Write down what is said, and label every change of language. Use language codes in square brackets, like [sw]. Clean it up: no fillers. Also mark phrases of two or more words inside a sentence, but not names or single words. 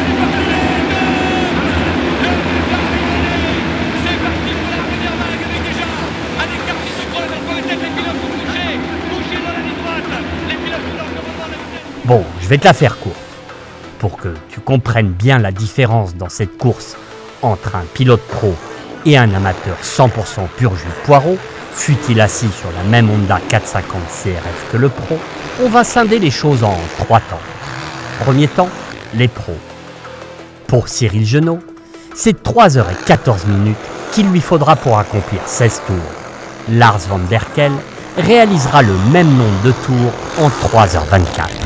[fr] Bon, je vais te la faire courte, pour que tu comprennes bien la différence dans cette course entre un pilote pro et un amateur 100% pur jus poireau, fût-il assis sur la même Honda 450 CRF que le pro, on va scinder les choses en 3 temps. Premier temps, les pros. Pour Cyril Genot, c'est 3h14 qu'il lui faudra pour accomplir 16 tours. Lars van der Kel réalisera le même nombre de tours en 3h24.